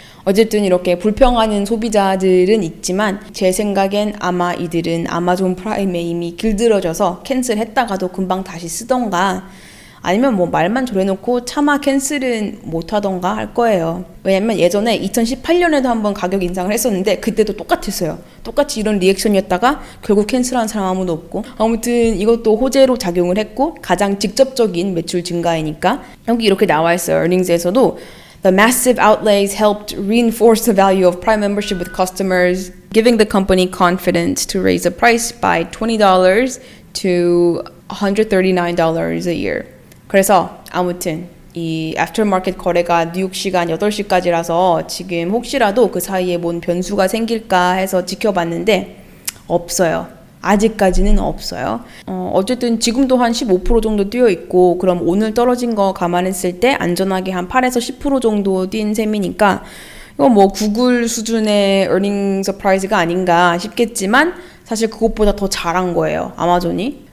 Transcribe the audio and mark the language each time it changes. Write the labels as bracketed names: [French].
[Korean] 어쨌든 이렇게 불평하는 소비자들은 있지만 제 생각엔 아마 이들은 아마존 프라임에 이미 길들여져서 캔슬했다가도 금방 다시 쓰던가, 아니면 뭐 말만 저래놓고 차마 캔슬은 못하던가 할 거예요. 왜냐면 예전에 2018년에도 한번 가격 인상을 했었는데 그때도 똑같았어요. 똑같이 이런 리액션이었다가 결국 캔슬한 사람 아무도 없고, 아무튼 이것도 호재로 작용을 했고 가장 직접적인 매출 증가이니까. 여기 이렇게 나와 있어요. [English] earnings에서도 The massive outlays helped reinforce the value of Prime membership with customers, giving the company confidence to raise the price by $20 to $139 a year. [Korean] 그래서 아무튼 이 애프터마켓 거래가 뉴욕 시간 8시까지라서 지금 혹시라도 그 사이에 뭔 변수가 생길까 해서 지켜봤는데 없어요. 아직까지는 없어요. 어쨌든 지금도 한 15% 정도 뛰어 있고, 그럼 오늘 떨어진 거 감안했을 때 안전하게 한 8에서 10% 정도 뛴 셈이니까 이거 뭐 구글 수준의 earning surprise가 아닌가 싶겠지만 사실 그것보다 더 잘한 거예요, 아마존이.